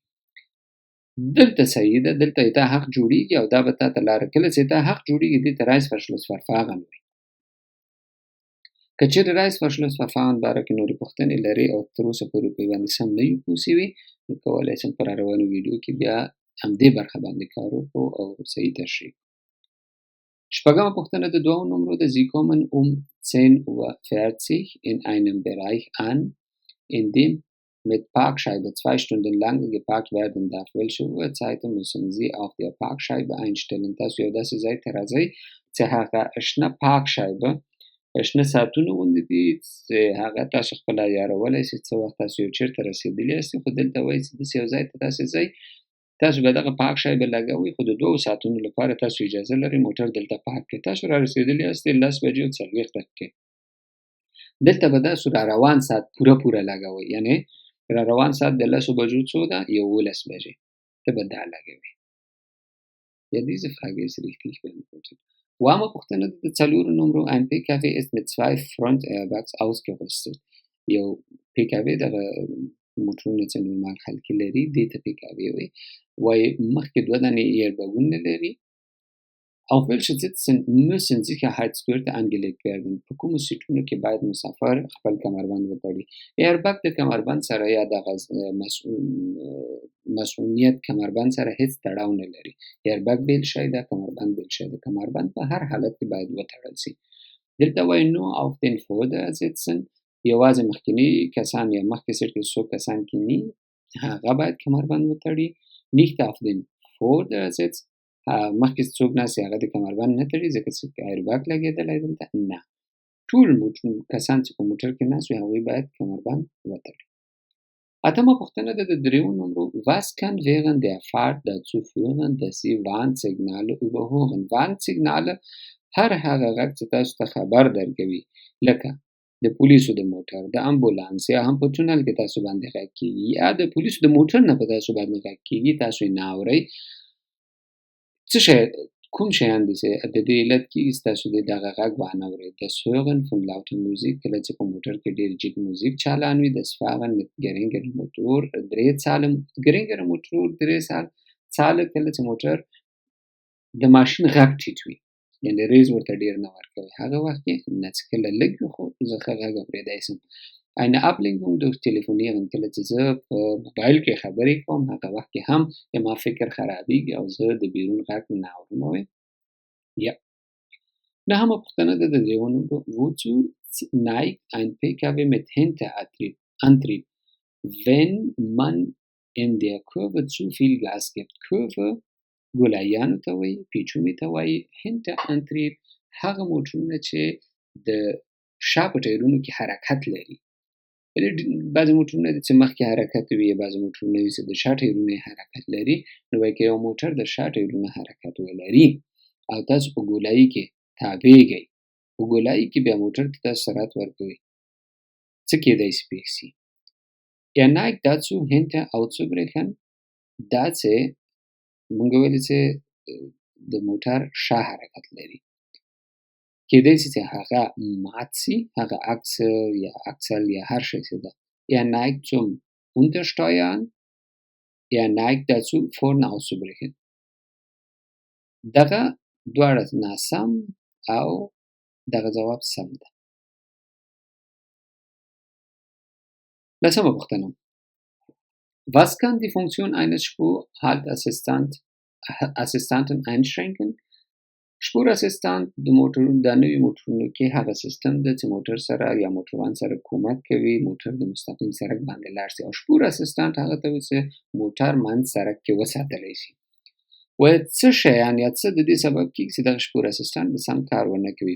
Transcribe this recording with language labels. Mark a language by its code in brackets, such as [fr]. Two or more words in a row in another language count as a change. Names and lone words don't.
[ps] دلته صحیح ده، دلته تا حق جوړېږي او دا به تا ته لاره، کله چې تا حق جوړېږي دې ته Reißverschlussverfahren وایي. که چېرې Reißverschlussverfahren باره کې نورې پوښتنې لرئ او تر اوسه پورې په باندې سم نه یو پوه سوي، نو کولی شم په راروانو ویډیو کې بیا همدې برخه باندې کار وکړو او صحیح تشریح. شپږمه پوښتنه د 2 نمرو ده [de] Sie kommen um 10:40 Uhr in einem Bereich an, in dem mit Parkscheibe 2 Stunden lang geparkt werden darf. Welche Uhrzeiten müssen Sie auf der Parkscheibe einstellen؟ [ps] تاسو یو داسې ځای ته راځئ چې هغه شنه پارکشایبه شنه ساعتونه غوندې دي چې هغه تاسو خپله عیارولی شئ څه وخت تاسو یو چېرته رسېدلي یاستئ، خو دلته وایي چې داسې یو ځای ته تاسې ځئ، تاسو به دغه پارکشایبه لګوئ، خو د 2 ساعتونو لپاره تاسو اجازه لرئ موټر دلته پارک کړئ. تاسو را رسېدلي یاستئ 10 بجې او 40 دقیقې، دلته به تاسو را روان ساعت پوره لګوئ، یعنې را روان ساعت د 10 بجو څو ده؟ 11 بجې، ته به دا لګوئ. [de] Ja, diese Frage ist richtig beantwortet. Warme [ps] پوښتنه د 4 نمرو [de] Ein PKW ist mit 2 Front Airbags ausgerüstet. [ps] یو PKW دغه موټرونه چې نورمال خلکې لري دې ته PKW وایي مخکې 2 دانې ایربګونه لري. [de] Auf welche Sitzen müssen Sicherheitsgurte angelegt werden؟ [ps] په کومو سیټونو کې باید مسافر خپل کمربند وتړي؟ ایربګ د کمربند سره یا د مسؤلیت کمربند سره هیڅ تړاو نه لري. ایربګ بیل شی ده، کمربند بیل شی ده. کمربند په هر حالت کې باید وتړل شي. دلته وایي [de] No auf den Vordersitzen [ps] یوازې مخکینی کسان یا مخکې سیټ کې څو کسان کینی هغه باید کمربند وتړي. [de] nicht auf den Vordersitz [ps] مخکې څوک ناست هغه د کمربند نه تړي ځکه چې ایرباګ لګېدلی دلته نه. ټول کسان چې په موټر کې ناست وي هغوی باید کمربند وتړي. اتمه پوښتنه ده د 3 نمبر [de] was kann während der Fahrt dazu führen dass Sie Warnsignale überhören. [ps] Warnsignale هر هغه غږ چې تاسو ته خبر درکوي لکه د پولیسو د موټر د امبولانس یا هم په تونل کې تاسو باندې غږ کیږي یا د پولیسو د موټر نه په تاسو باندې غږ کیږي تاسو یې نه اورئ. څه شی کوم شیان دي چې د دې علت کیږي تاسو د دغه غږ وانه اورئ. [de] das Hören von lauter Musik [ps] کله چې په موټر کې ډېر جګ موزیک چالان وي. [de] das Fahren mit geringeren Motor geringere Motor [ps] 3 ساله کله چې موټر د ماشین غږ ټیټ وي یعنې ریز ورته ډېر نه ورکوي هغه وخت کې نه چې کله لږ وي خو زه ښه غږ اورېدی شم. [de] eine Ablenkung durch Telefonieren [ps] کله چې زه په موبایل کې خبرې کوم هغه وخت کې هم زما فکر خرابېږي او زه د بیرون غږ نه اورم. یا نهمه پوښتنه ده د 3 نمبر [de] wozu neigt ein PKW mit Hinterantrieb wenn man in der Kurve zu viel Gas gibt. [ps] Kurve ګولایانو ته وایي پیچومي ته وایي. Hinterantrieb هغه موټرونه چې د شا په ټایرونو کې حرکت لري. بعضې موټرونه دي چې مخکې حرکت وي بعضې موټرونه دي چې د شا ټایرونه یې حرکت لري. نو وایي که یو موټر د شا ټایرونه حرکت ولري او تاسو په ګولایي کې تابېږئ په ګولایي کې بیا موټر ته تاسو سرعت ورکوئ څه کېدی شي پېښ شي. [de] Er neigt dazu hinter auszubrechen [ps] دا چې مونږ ویلي چې د موټر شا حرکت لري کېدی شي چې هغه مات شي هغه اکسل یا هر شی چې ده. [de] Er neigt zum Untersteuern. Er neigt dazu vorne auszubrechen. [ps] دغه دواړه ناسم او دغه ځواب سم ده. لسمه پوښتنه [de] was kann die Funktion eines Spurhalteassistenten einschränken. [ps] شپوراssistent د نوي موټرونو کې هغه سیستم ده چې موټر سره یا موټروان سره کومک کوي موټر د مستقیم سړک باندې لاړ شي او شپوراssistent هغه ته وایي چې موټر منځ سړک کې وساتلی شي. وایي څه شیان یا څه د دې سبب کېږي چې دغه شپوراssistent د سم کار ونه کوي.